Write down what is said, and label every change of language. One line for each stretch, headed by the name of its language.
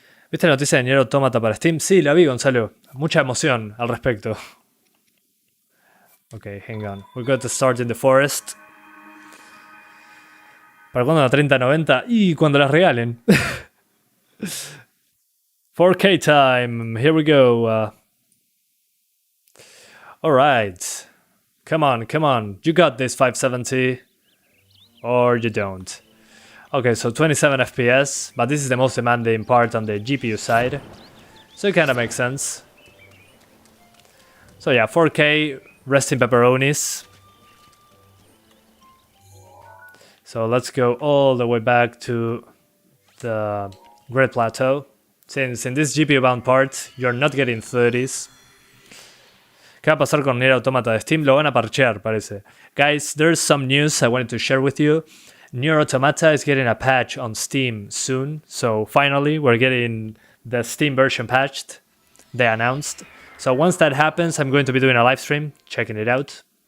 Spanish: ¿Viste la noticia de Nier Automata para Steam? Sí, la vi, Gonzalo. Mucha emoción al respecto.
English: Okay, hang on. We're going to start in the forest. ¿Para cuándo la 3090? Y cuando las regalen. 4K time. Here we go. Alright. Come on. You got this 570. Or you don't. Okay, so 27 FPS. But this is the most demanding part on the GPU side. So it kind of makes sense. So yeah, 4K. Rest in pepperonis. So let's go all the way back to the Great Plateau. Since in this GPU bound part, you're not getting 30s.
Spanish: ¿Qué va a pasar con Nier Automata de Steam? Lo van a parchear, parece.
English: Guys, there's some news I wanted to share with you. Nier Automata is getting a patch on Steam soon. So finally, we're getting the Steam version patched. They announced. So once that happens, I'm going to be doing a live stream, checking it out.